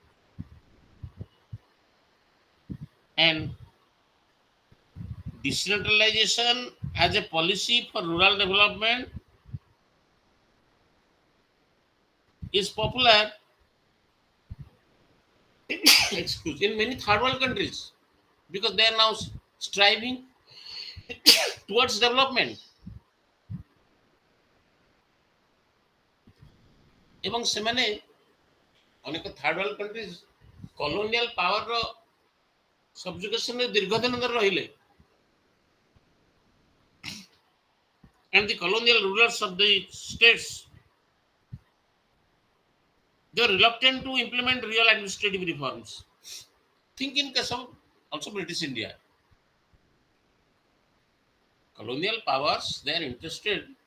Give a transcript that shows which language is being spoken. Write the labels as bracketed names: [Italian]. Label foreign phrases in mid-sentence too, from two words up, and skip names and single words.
[English] And decentralization as a policy for rural development is popular in many third world countries because they are now striving towards development. [Odia] ଏବଂ ସେମାନେ ଅନେକ [English] third world countries colonial powerର subjugationରେ [Odia] ଦୀର୍ଘଦିନ ଧରି ରହିଲେ, [English] and the colonial rulers of the states They were reluctant to implement real administrative reforms. Think in case of also British India. Colonial powers, they are interested